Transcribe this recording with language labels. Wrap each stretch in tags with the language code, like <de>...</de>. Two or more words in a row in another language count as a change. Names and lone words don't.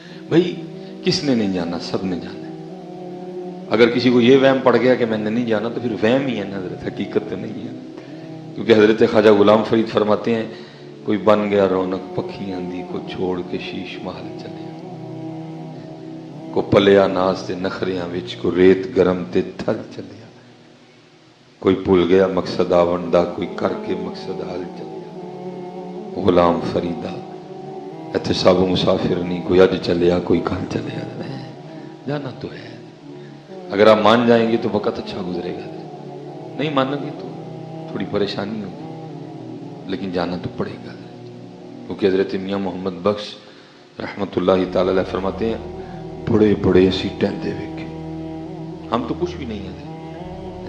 <ur>بھائی کس نے نہیں جانا؟ سب نے جانا ہے۔ اگر کسی کو یہ وہم پڑ گیا کہ میں نے نہیں جانا تو پھر وہم ہی ہے نا حضرت، حقیقت تو نہیں ہے۔ کیونکہ حضرت خواجہ غلام فرید فرماتے ہیں</ur> <pa>کوئی بن گیا رونق پکھیاں دی کو چھوڑ کے شیش محل چلے، کو پلیا ناز تے نخریاں وچ کو ریت گرم تے تھل چلیا، کوئی بھول گیا مقصد آوندا کوئی کر کے مقصد حل چلیا۔ غلام فریدہ ایتھے سب مسافر نہیں، کوئی اج چلیا کوئی کل چلیا،</pa> <ur>جانا تو ہے۔ اگر آپ مان جائیں گے تو وقت اچھا گزرے گا، نہیں مانو گے تو تھوڑی پریشانی ہوگی، لیکن جانا تو پڑے گا۔ کیونکہ حضرت میاں محمد بخش رحمت اللہ تعالی علیہ فرماتے ہیں</ur> <pa>بڑے بڑے اسی ٹہندے ویکھے،</pa> <ur>ہم تو کچھ بھی نہیں ہیں۔</ur>